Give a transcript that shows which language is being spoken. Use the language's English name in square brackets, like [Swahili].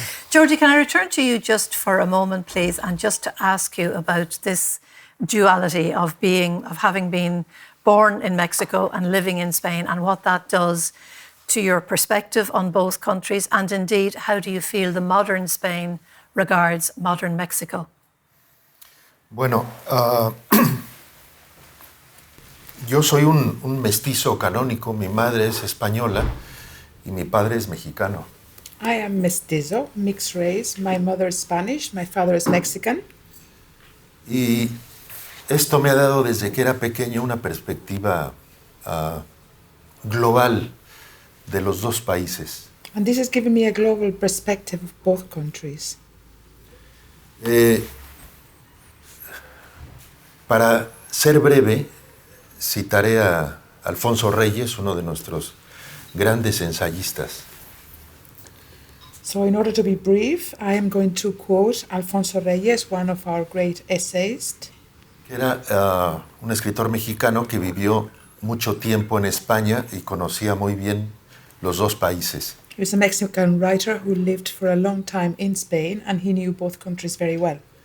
[English] Jordi, can I return to you just for a moment, please, and just to ask you about this duality of having been born in Mexico and living in Spain, and what that does to your perspective on both countries, and indeed, how do you feel the modern Spain regards modern Mexico? [Spanish] Bueno, yo soy un mestizo canónico. Mi madre es española y mi padre es mexicano. [English] I am mestizo, mixed race. My mother is Spanish, my father is Mexican. [Spanish] Y esto me ha dado desde que era pequeño una perspectiva global de los dos países. [English] And this has given me a global perspective of both countries. [Spanish] Para ser breve, citaré a Alfonso Reyes, uno de nuestros grandes ensayistas. [English] So in order to be brief, I am going to quote Alfonso Reyes, one of our great essayists. [Spanish] Que era un escritor mexicano que vivió mucho tiempo en España y conocía muy bien los dos países. [English] He was a Mexican writer who lived for a long time in Spain, and he knew both countries very well.